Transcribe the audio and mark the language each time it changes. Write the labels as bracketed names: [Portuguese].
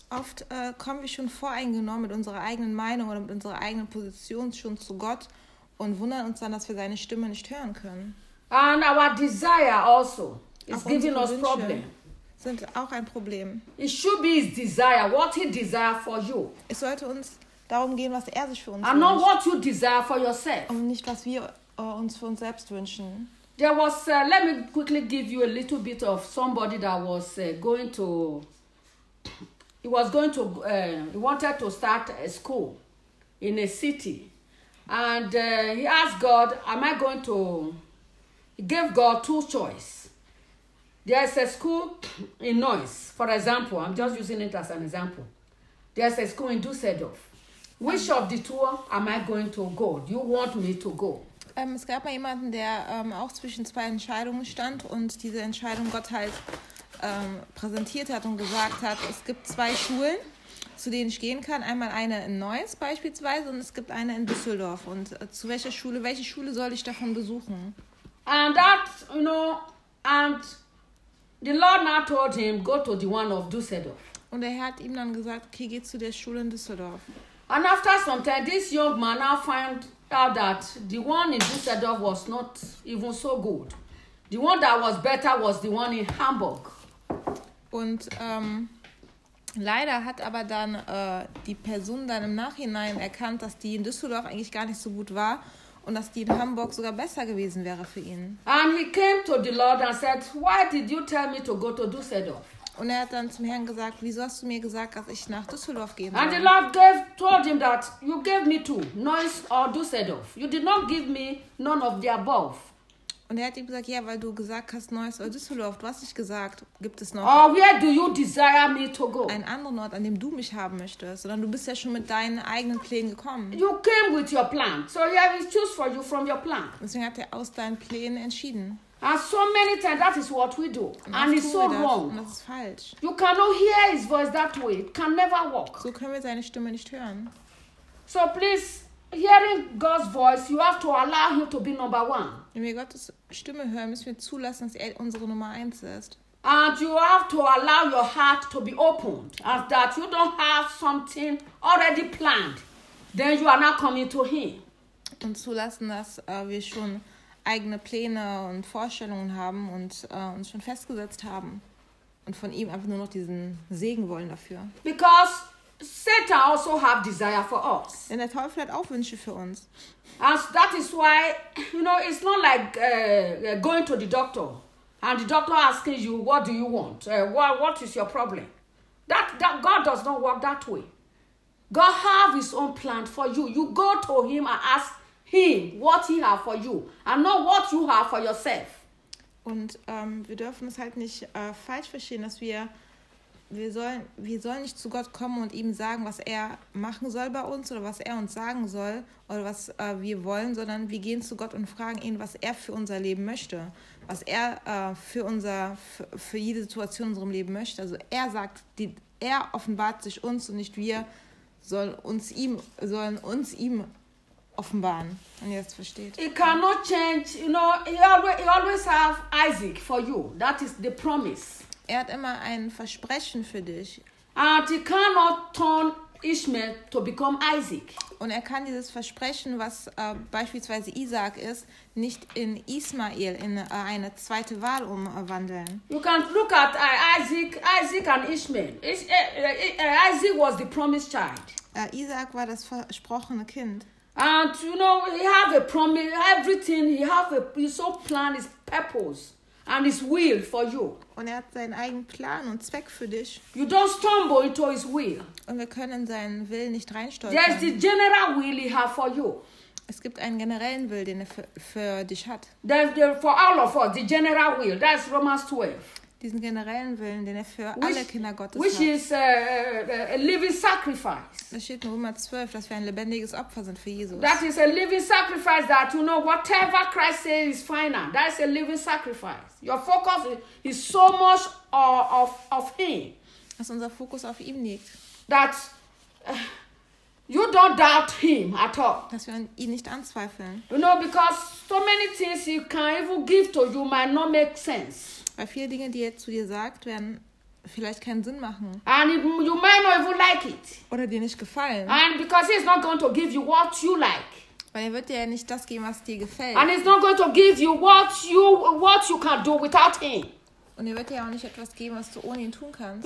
[German] Oft kommen wir schon voreingenommen mit unserer eigenen Meinung oder mit unserer eigenen Position schon zu Gott und wundern uns dann, dass wir seine Stimme nicht hören können. [English] And our desire also is giving us problem. [German] Sind auch ein Problem. [English] It should be his desire, what he desire for you. [German] Es sollte uns darum gehen, was er sich für uns [English] and [German] wünscht. [English] And not what you desire for yourself. [German] Und nicht, was wir uns für uns selbst wünschen. [English] There was, let me quickly give you a little bit of somebody that was going to... He was going to. He wanted to start a school in a city, and he asked God, "Am I going to?" He gave God two choices. There is a school in Noise, for example. I'm just using it as an example. There is a school in Dusseldorf. Which of the two am I going to go? Do you want me to go? [German] Es gab mal jemanden, der auch zwischen zwei Entscheidungen stand, und diese Entscheidung Gott halt präsentiert hat und gesagt hat, es gibt zwei Schulen, zu denen ich gehen kann. Einmal eine in Neuss beispielsweise und es gibt eine in Düsseldorf. Und zu welcher Schule, welche Schule soll ich davon besuchen? [English] And that, you know, and the Lord now told him, go to the one of Düsseldorf. [German] Und der Herr hat ihm dann gesagt, okay, geh zu der Schule in Düsseldorf. [English] And after some time, this young man now found out that the one in Düsseldorf was not even so good. The one that was better was the one in Hamburg. [German] Und leider hat aber dann die Person dann im Nachhinein erkannt, dass die in Düsseldorf eigentlich gar nicht so gut war und dass die in Hamburg sogar besser gewesen wäre für ihn. [English] And he came to the Lord and said, "Why did you tell me to go to Düsseldorf?" [German] Und er hat dann zum Herrn gesagt, "Wieso hast du mir gesagt, dass ich nach Düsseldorf gehen soll?" [English] And the Lord told him that you gave me two, Neuss or Düsseldorf. You did not give me none of the above. [German] Und er hat ihm gesagt, ja, weil du gesagt hast, Neuss oder Düsseldorf, du hast nicht gesagt, gibt es noch [English] where do you desire me to go? [German] Einen anderen Ort, an dem du mich haben möchtest, sondern du bist ja schon mit deinen eigenen Plänen gekommen. [English] You came with your plan, so he has chosen for you from your plan. [German] Deswegen hat er aus deinen Plänen entschieden. [English] And so many times that is what we do, and it's so wrong. [German] Und das ist falsch. [English] You cannot hear his voice that way, it can never work. [German] So können wir seine Stimme nicht hören. [English] So please, hearing God's voice, you have to allow him to be number one. [German] Wenn wir Gottes Stimme hören, müssen wir zulassen, dass er unsere Nummer 1 ist. [English] And you have to allow your heart to be opened, as that you don't have something already planned, then you are not coming to him. [German] und zulassen, dass wir schon eigene Pläne und Vorstellungen haben und uns schon festgesetzt haben und von ihm einfach nur noch diesen Segen wollen dafür. [English] Because Satan also have desire for us. [German] Denn der Teufel hat auch Wünsche für uns. [English] And that is why, you know, it's not like going to the doctor and the doctor asking you, what do you want? What is your problem? That God does not work that way. God have his own plan for you. You go to him and ask him what he have for you and not what you have for yourself. [German] Und wir dürfen es halt nicht falsch verstehen, dass wir sollen nicht zu Gott kommen und ihm sagen, was er machen soll bei uns oder was er uns sagen soll oder was wir wollen, sondern wir gehen zu Gott und fragen ihn, was er für unser Leben möchte, was er für jede Situation in unserem Leben möchte. Also er sagt, er offenbart sich uns und nicht wir sollen uns ihm offenbaren, wenn ihr das versteht. [English] It cannot change, you know, he always have Isaac for you. That is the promise. [German] Er hat immer ein Versprechen für dich. [English] And he cannot turn Ishmael to become Isaac. [German] Und er kann dieses Versprechen, was beispielsweise Isaac ist, nicht in Ismael, in eine zweite Wahl umwandeln. [English] You can look at Isaac and Ishmael. Isaac was the promised child. [German] Isaac war das versprochene Kind. [English] And you know, he have a promise, everything, he have a, his own plan, his purpose, and his will for you. [German] Und er hat seinen eigenen Plan und Zweck für dich. [English] You don't stumble into his will. [German] Und wir können seinen Willen nicht reinstolpern. [English] There is the general will he have for you. [German] Es gibt einen generellen Willen, den er für dich hat. [English] There for all of us, the general will, that's Romans 12. [German] Diesen generellen Willen, den er für alle Kinder Gottes [English] which [German] hat. [English] Which is a living sacrifice. [German] Da steht in Römer 12, dass wir ein lebendiges Opfer sind für Jesus. [English] That is a living sacrifice that, you know, whatever Christ says is final. That is a living sacrifice. Your focus is so much of him. [German] Dass unser Fokus auf ihm liegt. [English] That you don't doubt him at all. [German] Dass wir ihn nicht anzweifeln. [English] You know, because so many things he can even give to you might not make sense. [German] Weil viele Dinge, die jetzt zu dir gesagt werden, vielleicht keinen Sinn machen. [English] And you might not even like it. [German] Oder dir nicht gefallen. [English] And because he's not going to give you what you like. [German] Weil er wird dir ja nicht das geben, was dir gefällt. [English] And he's not going to give you what you can do without him. [German] Und er wird dir auch nicht etwas geben, was du ohne ihn tun kannst.